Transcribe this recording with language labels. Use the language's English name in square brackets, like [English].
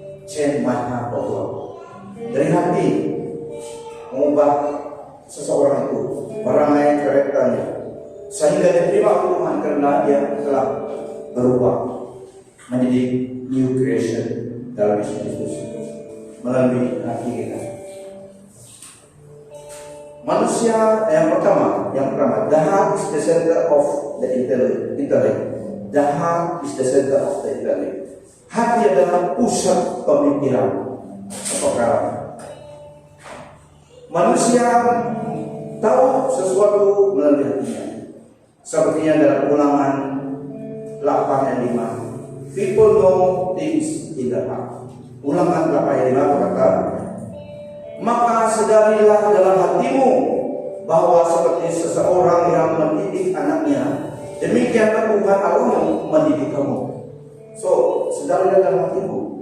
[English] Change my heart, oh God. [Indonesian] Dari hati mengubah seseorang itu, perangai karakternya, sehingga diterima Tuhan karena dia telah berubah menjadi new creation dalam Yesus Kristus melalui hati kita. Manusia yang pertama, [English] the heart is the center of the intellect. The heart is the center of the intellect. [Indonesian] Hati adalah pusat pemikiran. Apakah manusia tahu sesuatu melalui hatinya? Sepertinya dalam Ulangan 8 ayat 5. [English] People know things in the heart. [Indonesian] Ulangan 8 ayat 5 berkata, maka sadarilah dalam hatimu bahwa seperti seseorang yang mendidik anaknya, demikianlah Tuhan Allahmu mendidik kamu. So, sadarilah dalam hatimu.